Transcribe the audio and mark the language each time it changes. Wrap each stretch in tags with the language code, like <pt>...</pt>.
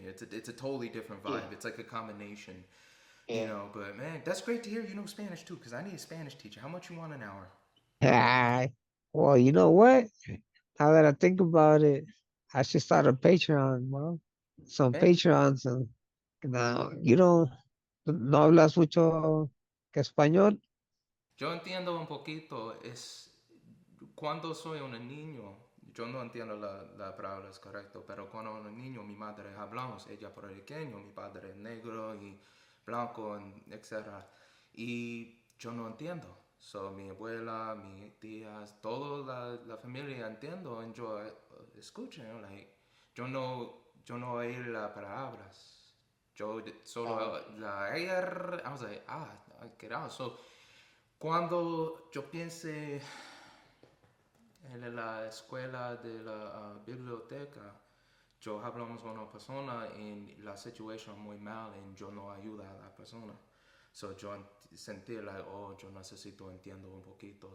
<en>It's a totally different yeah, vibe. It's like a combination. yeah. But man, that's great to hear you know Spanish too, because I need a Spanish teacher. How much you want an hour? Ah, well, you know what? Now that I think about it, I should start a Patreon, bro. Some Man, Patreons.</en> <es>And now, no hablas mucho que español. yo entiendo un poquito. Cuando soy un niño, yo no entiendo la palabra es correcto, pero cuando un niño, mi madre hablamos, ella puertorriqueño, mi padre negro y blanco, etcétera. Y yo no entiendo. So, mi abuela, mis tías, toda la familia entiendo y yo escucho, like, yo no oí las palabras. Yo Oh, solo la R,</es> <en>I was like, get out.</en> <es>So, cuando yo piense en la escuela de la biblioteca, yo hablamos con una persona y la situación muy mal y yo no ayuda a la persona. So yo sentí like, oh, yo necesito entiendo un poquito.</es>